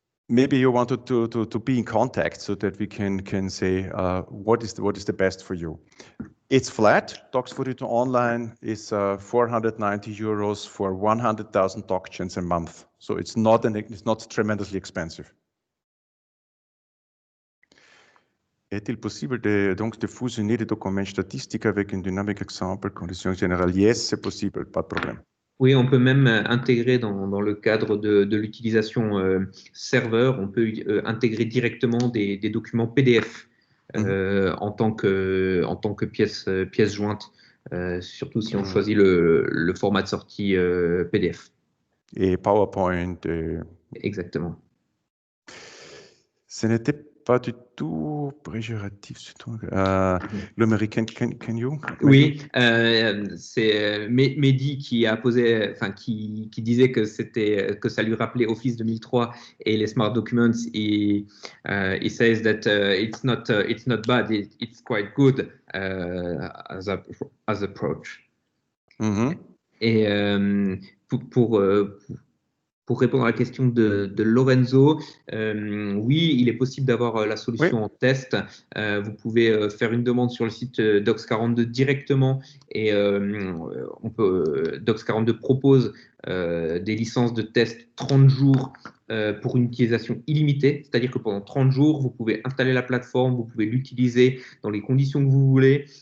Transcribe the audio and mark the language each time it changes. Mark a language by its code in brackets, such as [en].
[en] Maybe you wanted to be in contact so that we can say what is the best for you. It's flat. Docs42 Online is 490 euros for 100,000 documents a month. So it's not tremendously expensive. [fr] Est-il possible donc de fusionner des documents statistiques avec une dynamique exemple, conditions générales? [en] Yes, [fr] c'est possible, pas de problème. Oui, on peut même intégrer dans le cadre de l'utilisation serveur, on peut intégrer directement des documents PDF en tant que pièce jointe, surtout si on choisit le format de sortie PDF. Et PowerPoint. Exactement. Ce n'était pas du tout péjoratif. L'américain, [en] can you? [fr] Oui, c'est Mehdi qui a posé, enfin qui disait que ça lui rappelait Office 2003 et les smart documents. [en] He says that it's not bad, it's quite good as approach. [fr] Et pour répondre à la question de Lorenzo, oui, il est possible d'avoir la solution en test. Vous pouvez faire une demande sur le site Docs42 directement et Docs42 propose des licences de test 30 jours pour une utilisation illimitée, c'est-à-dire que pendant 30 jours, vous pouvez installer la plateforme, vous pouvez l'utiliser dans les conditions que vous voulez.